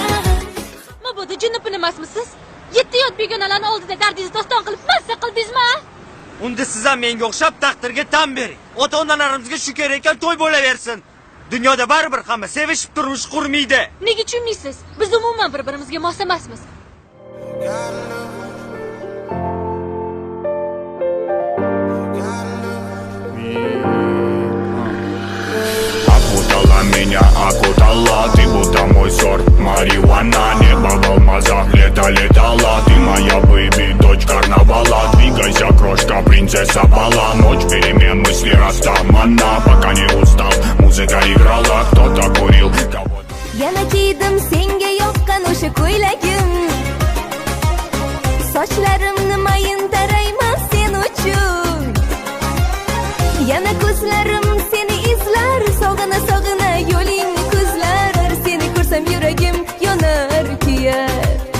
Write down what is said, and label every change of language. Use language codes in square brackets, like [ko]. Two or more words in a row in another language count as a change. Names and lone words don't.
[uz] Mabodo jinnipin emasmisiz? 7 yot begonalarni oldida dardingizni doston qilib mazza qildingizmi? Unda siz ham menga o'xshab taqdirga tan bering. Ota-onalarimizga shu kerak ekan to'y bo'laversin. Dunyoda baribir hamma sevishib turmush qurmaydi. Nega tushunmaysiz? Biz umuman bir-birimizga mos emasmiz. [ru] Окутала меня, окутала. Ты будто мой сорт марихуана. Небо в алмазах летала. Ты моя бэйби, дочь карнавала. Двигайся, крошка, принцесса бала. Ночь перемен, мысли растамана. Пока не устал, музыка играла. Кто-то курил, кого-то... [uz] Yana kiydim senga yoqqan o'sha ko'ylagim. Sochlarimni mayin tarayman sen uchun. Yana ko'zlarim seni izlar, sog'ina yo'ling ko'zlar. Seni ko'rsam yuragim yonar kuyar.